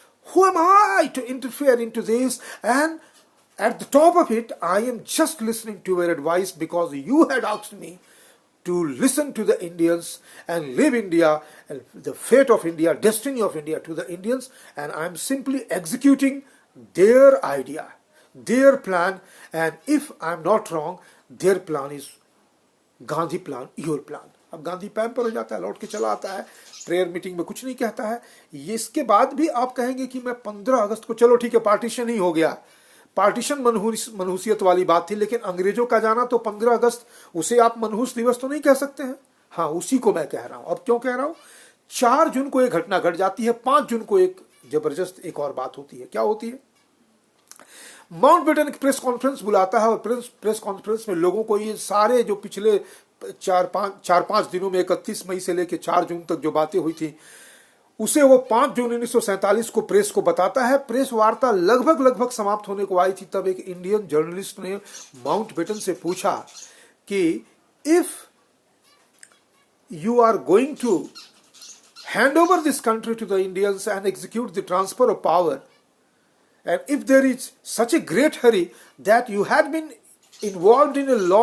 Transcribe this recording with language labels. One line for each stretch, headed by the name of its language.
English: Who am I to interfere into this? And at the top of it, I am just listening to your advice because you had asked me to listen to the Indians and leave India and the fate of India, destiny of India to the Indians, and I am simply executing their idea, their plan, and if I am not wrong, their plan is Gandhi plan, your plan.
Hindi: अब Gandhi pamper हो जाता है, लौट के चला आता है, prayer meeting में कुछ नहीं कहता है। ये इसके बाद भी आप कहेंगे कि मैं 15 अगस्त को, चलो ठीक है पार्टीशन ही हो गया, पार्टीशन मनहूसियत वाली बात थी, लेकिन अंग्रेजों का जाना तो 15 अगस्त, उसे आप मनहूस दिवस तो नहीं कह सकते हैं। हाँ, उसी को मैं कह रहा हूं। अब क्यों कह रहा हूं? 4 जून को एक घटना घट जाती है, 5 जून को एक जबरदस्त एक और बात होती है। क्या होती है? माउंटबेटन एक प्रेस कॉन्फ्रेंस बुलाता है, और प्रेस कॉन्फ्रेंस में लोगों को ये सारे जो पिछले 4-5 दिनों में 31 मई से लेकर 4 जून तक जो बातें हुई थी, उसे वो 5 जून 1947 को प्रेस को बताता है। प्रेस वार्ता लगभग समाप्त होने को आई थी, तब एक इंडियन जर्नलिस्ट ने माउंटबेटन से पूछा कि
English: if you are going to hand over this country to the Indians and execute the transfer of power, and if there is such a great hurry that you had been involved in a